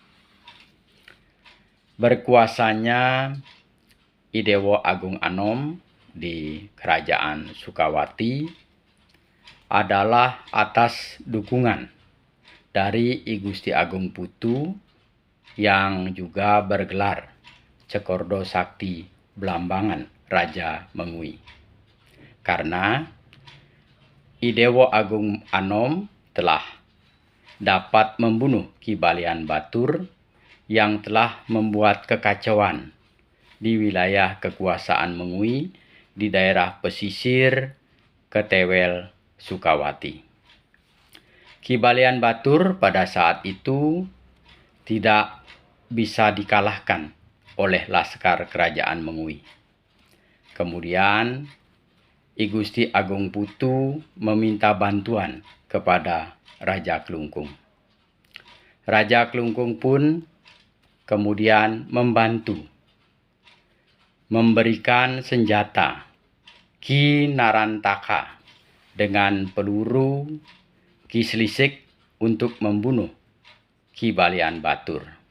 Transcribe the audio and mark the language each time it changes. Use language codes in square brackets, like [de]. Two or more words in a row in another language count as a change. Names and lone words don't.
[id] Berkuasanya Idewo Agung Anom di Kerajaan Sukawati adalah atas dukungan dari I Gusti Agung Putu yang juga bergelar Cekordo Sakti Blambangan Raja Mengui. Karena Idewo Agung Anom telah dapat membunuh Ki Balian Batur yang telah membuat kekacauan di wilayah kekuasaan Mengui di daerah pesisir Ketewel Sukawati. Ki Balian Batur pada saat itu tidak bisa dikalahkan oleh laskar kerajaan Mengui. Kemudian I Gusti Agung Putu meminta bantuan kepada Raja Klungkung. Raja Klungkung pun kemudian membantu memberikan senjata Ki Narantaka dengan peluru Ki Slisik untuk membunuh Ki Balian Batur.